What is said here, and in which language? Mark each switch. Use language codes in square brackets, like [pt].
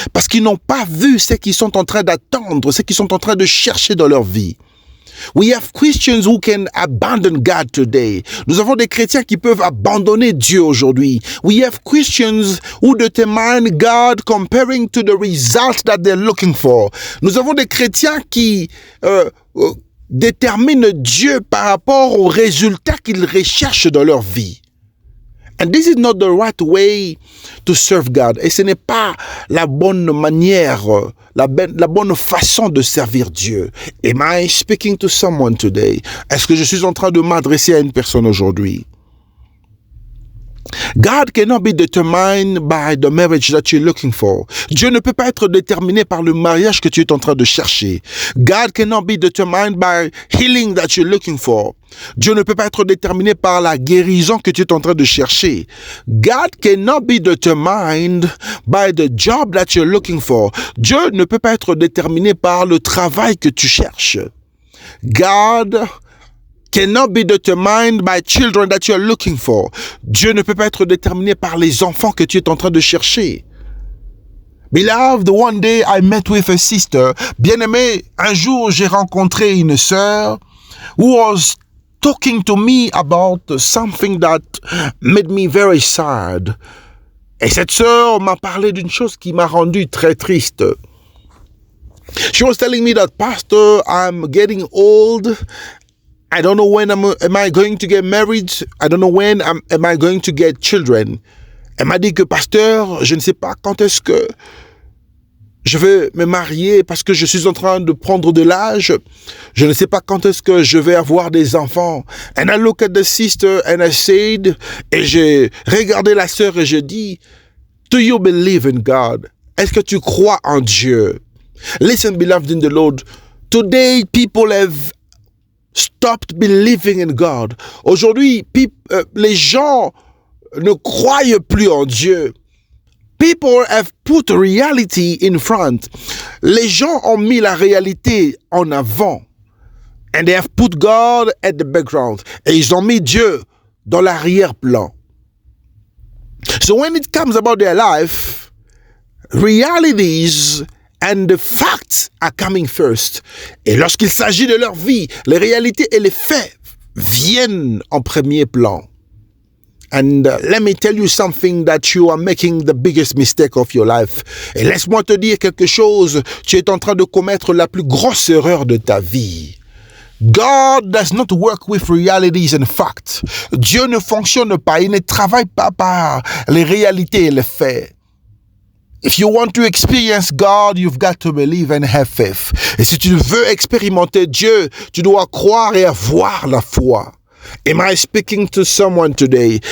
[fr] Parce qu'ils n'ont pas vu ce qu'ils sont en train d'attendre, ce qu'ils sont en train de chercher dans leur vie. [en] We have Christians who can abandon God today. [fr] Nous avons des chrétiens qui peuvent abandonner Dieu aujourd'hui. [en] We have Christians who determine God comparing to the results that they're looking for. [fr] Nous avons des chrétiens qui déterminent Dieu par rapport aux résultats qu'ils recherchent dans leur vie. [en] And this is not the right way to serve God. [fr] Et ce n'est pas la bonne manière, la bonne façon de servir Dieu. [en] Am I speaking to someone today? [fr] Est-ce que je suis en train de m'adresser à une personne aujourd'hui? [en] God cannot be determined by the marriage that you're looking for. [fr] Dieu ne peut pas être déterminé par le mariage que tu es en train de chercher. [en] God cannot be determined by healing that you're looking for. [fr] Dieu ne peut pas être déterminé par la guérison que tu es en train de chercher. [en] God cannot be determined by the job that you're looking for. [fr] Dieu ne peut pas être déterminé par le travail que tu cherches. [en] God cannot be determined by children that you are looking for. [fr] Dieu ne peut pas être déterminé par les enfants que tu es en train de chercher. [en] Beloved, one day I met with a sister. [fr] Bien-aimé, un jour j'ai rencontré une sœur [en] who was talking to me about something that made me very sad. [fr] Et cette sœur m'a parlé d'une chose qui m'a rendu très triste. [en] She was telling me that, Pastor, I'm getting old. I don't know when am I going to get married. I don't know when am I going to get children. [fr] Elle m'a dit que, pasteur, je ne sais pas quand est-ce que je vais me marier parce que je suis en train de prendre de l'âge. Je ne sais pas quand est-ce que je vais avoir des enfants. [en] And I look at the sister and I said, [fr] et j'ai regardé la sœur et je dis, [en] do you believe in God? [fr] Est-ce que tu crois en Dieu? [en] Listen, beloved in the Lord, today people have stopped believing in God. [fr] Aujourd'hui, les gens ne croient plus en Dieu. [en] People have put reality in front. [fr] Les gens ont mis la réalité en avant. [en] And they have put God at the background. [fr] Et ils ont mis Dieu dans l'arrière-plan. [en] So when it comes about their life, realities and the facts are coming first. [fr] Et lorsqu'il s'agit de leur vie, les réalités et les faits viennent en premier plan. [en] And let me tell you something that you are making the biggest mistake of your life. [fr] Et laisse-moi te dire quelque chose, tu es en train de commettre la plus grosse erreur de ta vie. [en] God does not work with realities and facts. [fr] Dieu ne fonctionne pas, il ne travaille pas par les réalités et les faits. [en] If you want to experience God, you've got to believe and have faith. [fr] Et si tu veux expérimenter Dieu, tu dois croire et avoir la foi. [en] Am I speaking to someone today?